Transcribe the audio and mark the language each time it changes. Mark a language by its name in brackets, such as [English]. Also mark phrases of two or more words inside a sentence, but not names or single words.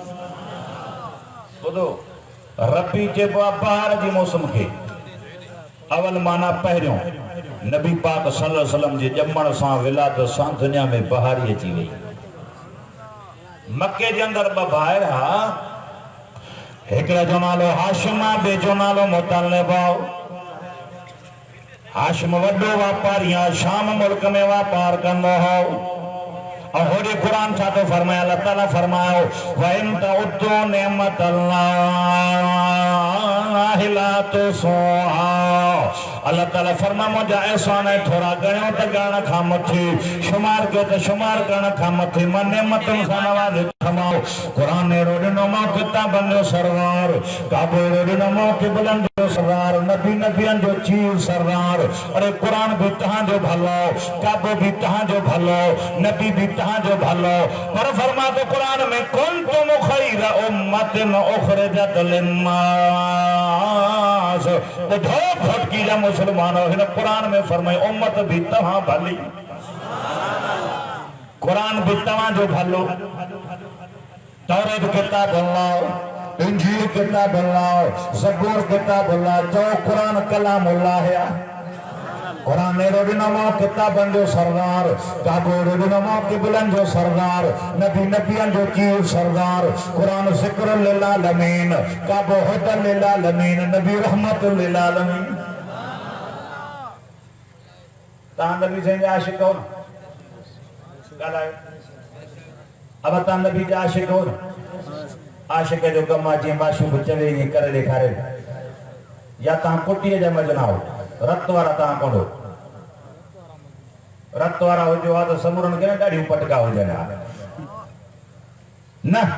[Sindhi] ॿुधो रबी चइबो आहे बहार जी मौसम खे अवल माना पहिरियों नबी पाक [Arabic] صلى الله عليه وسلم [Sindhi] जे ॼमण सां विलादत सां दुनिया में बहारी अची वई मक्के जे अंदर ॿ भाइर हा हिकिड़े जो नालो हाशिम आहे ॿिए जो नालो मुतलिब आहे हाशिम वॾो वापारी आहे शाम मुल्क में वापार कंदो हो और होरे कुरान छा थो फरमाए अल्लाह ताला फरमायो [Arabic] وإن تعدوا نعمة الله لا تحصوها [Sindhi] अल्लाह ताला फरमा मुंहिंजा एहसान थोरा गणियो त ॻणण खां मथे शुमार कयो त शुमार करण खां मथे मां नेमतुनि सां नवाज़े थमाओ क़ुरान अहिड़ो ॾिनो मां किताबनि जो सरदार काबो अहिड़ो ॾिनो मां क़िबलनि जो सरदार नबी नबियनि जो चीर सरदार अरे क़ुरान बि तव्हांजो भलो काबो बि तव्हांजो भलो नबी बि तव्हांजो भलो पर फरमा तो क़ुरान में [Arabic] كنتم خير أمة أخرجت للناس [Sindhi] ॿुधो भटकी जा मुसलमान हिन क़ुरान में फरमाए उम्मत भी तव्हां भली कुरान भी तव्हांजो भलो तौरात किताब अल्लाह इंजील किताब अल्लाह ज़बूर किताब अल्लाह जो कुरान कलाम अल्लाह है कुरान ॾिनो किताबनि जो सरदार काबो ॾिनो क़िबलनि जो सरदार नबी नबियनि जो चीर सरदार कुरान [Arabic] ذكر للعالمين [Sindhi] काबो [Arabic] هدى للعالمين [Sindhi] नबी [Arabic] رحمة للعالمين [Sindhi] तव्हां नबी साईं जा आशिक़ हो न ॻाल्हायो अब तव्हां नबी जा आशिक़ हो न आशिक़ जो कमु आहे जीअं माशूक चवे ईअं करे ॾेखारे या तव्हां कुटीअ जा मजना हो रत वारा तव्हां कोन्हो रत वारा हुजो आहे त समूरनि खे न ॾाढियूं पटका हुजनि न